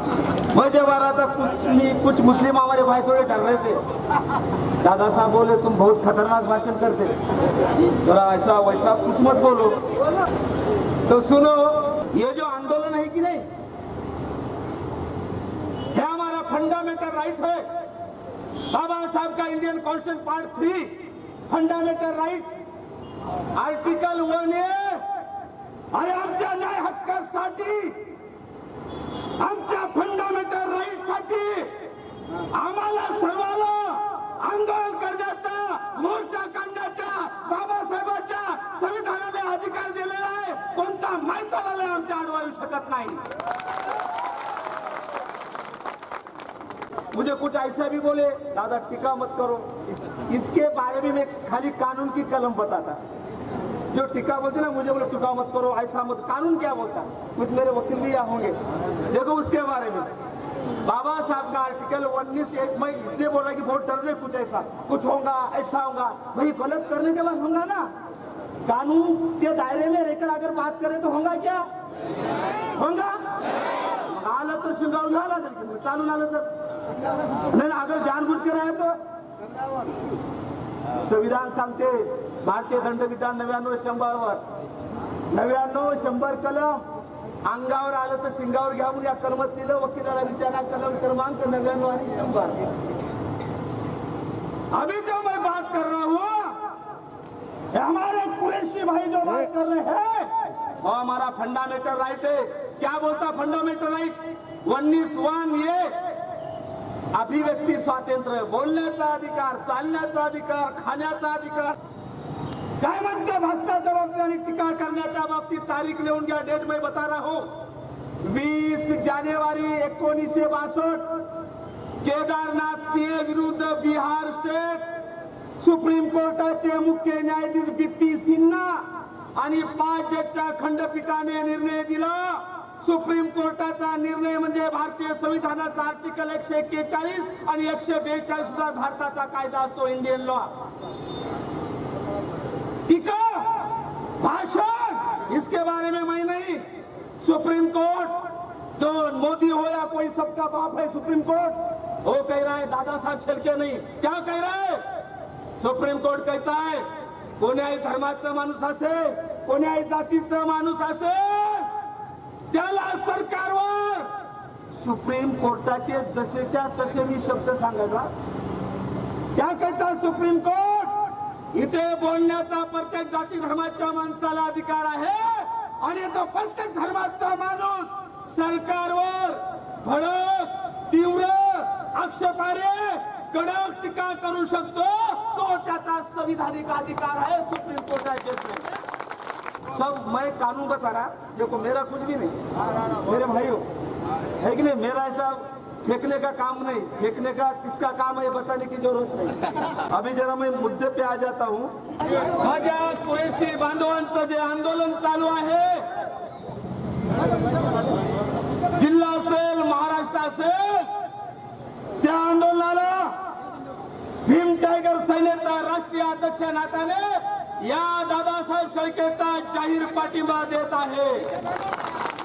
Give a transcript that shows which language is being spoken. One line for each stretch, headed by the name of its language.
Hindi: मैं जब आ रहा था कुछ मुस्लिम हमारे भाई थोड़े डर रहे थे। दादा साहब बोले तुम बहुत खतरनाक भाषण करते, थोड़ा ऐसा वैसा कुछ मत बोलो। तो सुनो, ये जो आंदोलन है कि नहीं, क्या हमारा फंडामेंटल राइट है। बाबा साहब का
Marathi: Indian constitution part 3 fundamental right article 1A आणि आमच्या न्याय हक्कासाठी, आमच्या फंडामेंटल राईट साठी आम्हाला सर्वांना आंदोलन करण्याचा, मोर्चा काढण्याचा बाबासाहेबांच्या संविधानाने अधिकार दिलेला आहे। कोणता माणसाला आमच्या आडवा येऊ शकत नाही।
Hindi: मुझे कुछ ऐसा भी बोले, दादा टीका मत करो, इसके बारे में मैं खाली कानून की कलम बताता। जो टीका बोलते ना, मुझे बोले टीका मत करो, ऐसा मत। कानून क्या बोलता, कुछ मेरे वकील भी यहाँ होंगे, देखो उसके बारे में। बाबा साहब का आर्टिकल 19(1) में इसलिए बोल रहा है कि बहुत डर रहे, कुछ ऐसा कुछ होगा, ऐसा होगा। भाई गलत करने के बाद होगा ना, कानून के दायरे में रहकर अगर बात करें तो होगा क्या, होगा।
Marathi: आलं तर शिंगावून घ्यायला लागेल, चालून आलं तर नाही,
Hindi: अगर जानबूझ कर
Marathi: आहे तो संविधान सांगते, भारतीय दंडविधान 99-100 99-100 कलम अंगावर आलं तर शिंगावर घ्या म्हणून या कलमात दिलं। वकिलाला विचारा कलम क्रमांक 99 आणि 100।
Hindi: अभी जो मैं बात कर रहा हूँ, हमारे कुरैशी भाई जो बात कर रहे हैं वो हमारा फंडामेंटल राइट है। क्या बोलता फंडामेंटल राइट 19(1)?
Marathi: अभिव्यक्ती स्वातंत्र्य, बोलण्याचा अधिकार, चालण्याचा अधिकार, खाण्याचा अधिकार। काय म्हणते भ्रष्टाचार बाबतीत आणि टीका करण्याच्या बाबतीत तारीख लिहून घ्या,
Hindi: डेट मैं बता रहा हूं।
Marathi: 20 जानेवारी 1962 केदारनाथ सिंह विरुद्ध बिहार स्टेट सुप्रीम कोर्टाचे मुख्य न्यायाधीश BP सिन्हा आणि 5 जजच्या खंडपीठाने निर्णय दिला। सुप्रीम कोर्टाचा निर्णय म्हणजे भारतीय संविधानाचा आर्टिकल 141 आणि 142 नुसार भारताचा कायदा असतो, इंडियन लॉ।
Hindi: टीका, भाषण, इसके बारे में मैं नहीं। सुप्रीम कोर्ट जो मोदी हो या कोई सबका बाप है, सुप्रीम कोर्ट वो कह रहा है, दादा साहब छलके नहीं। क्या कह रहा है सुप्रीम कोर्ट? कहता है
Marathi: कोण्याही धर्माचा माणूस असे, कोण्याही जातीचा माणूस असे, त्याला सरकारवर सुप्रीम कोर्टाचे जसेच्या तसे मी शब्द सांगायचा।
Hindi: क्या कहता सुप्रीम कोर्ट?
Marathi: इथे बोलण्याचा प्रत्येक जाती धर्माच्या माणसाला अधिकार आहे आणि तो प्रत्येक धर्माचा माणूस सरकारवर भडक, तीव्र, आक्षेपार्ह, कडक टीका करू शकतो। तो त्याचा संविधानिक अधिकार आहे सुप्रीम कोर्टाचे।
Hindi: सब मैं कानून बता रहा, देखो मेरा कुछ भी नहीं, मेरे भाइयों है कि नहीं, मेरा ऐसा फेंकने का काम नहीं, फेंकने का किसका काम है बताने की जरूरत नहीं। अभी जरा मैं मुद्दे पे आ जाता हूँ।
Marathi: माझ्या कुरैशी बांधवांचं जे आंदोलन चालू आहे, जिल्हा असेल, महाराष्ट्र असेल, त्या आंदोलनाला भीम टायगर सेनेचा राष्ट्रीय अध्यक्ष नात्याने या दादासाहेब शेळकेचा जाहीर पाठिंबा देत आहे।